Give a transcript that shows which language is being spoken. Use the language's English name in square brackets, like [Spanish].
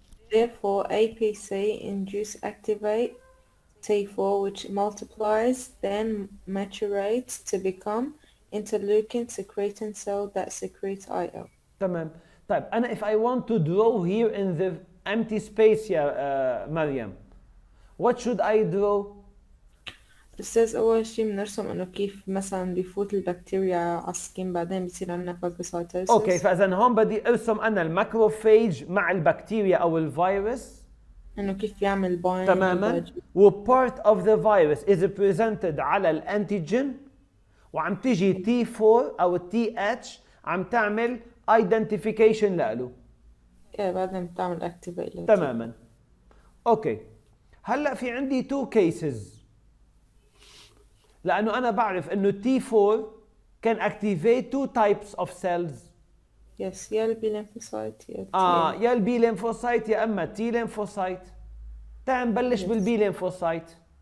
[English] Therefore, APC induce activate T4, which multiplies, then maturates to become interleukin secreting cell that secretes IL. [Arabic] تمام. طيب أنا [English] if I want to draw here in the empty space [Arabic] يا مريم, [English] what should I draw? [Arabic] أستاذ أول شي بنرسم إنه كيف مثلا بيفوت البكتيريا على السكين بعدين بيصير عندنا فاجوسايتوسيس. اوكي فإذا هون بدي أرسم أنا الماكروفاج مع البكتيريا أو الفيروس. إنه كيف يعمل باين. تماما. و [English] part of the virus is presented [Arabic] على الانتيجين وعم تيجي T4 أو TH عم تعمل identification لإله. بعدين بتعمل activate. تماما. اوكي. هلا في عندي 2 cases. لأنه أنا بعرف إنه [English] T4 can activate 2 types of cells. Yes, [Arabic] يا البي lymphocyte يا يا البي lymphocyte يا أما T lymphocyte. تعال نبلش بالبي lymphocyte.